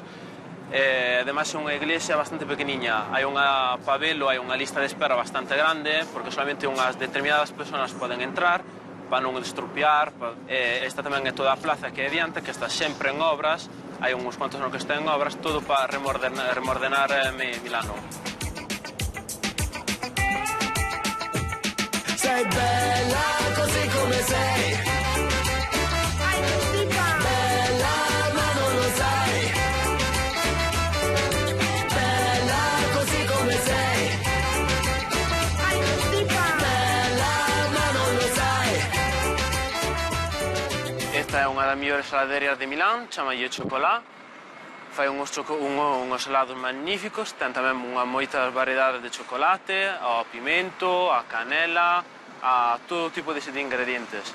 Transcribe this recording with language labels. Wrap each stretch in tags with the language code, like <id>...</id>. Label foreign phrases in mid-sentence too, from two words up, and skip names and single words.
<gl>Ademais é unha iglesia bastante pequeniña, hai unha pabelo, hai unha lista de espera bastante grande, porque solamente unhas determinadas persoas poden entrar para non estropear. Esta tamén é toda a plaza que é diante, que está sempre en obras, hai uns cuantos anos que está en obras, todo para remordenar Milano.</gl> <it>Sei bella così come sei. Bella ma non lo sai. Bella così come sei. Bella ma non lo sai.</it> <gl>Esta é unha das mellores heladerias de Milán, chamalle Chocolá. Fai unhos helados magníficos, ten tamén moitas variedades de chocolate, ao pimento, a canela, a todo tipo de ingredientes.</gl>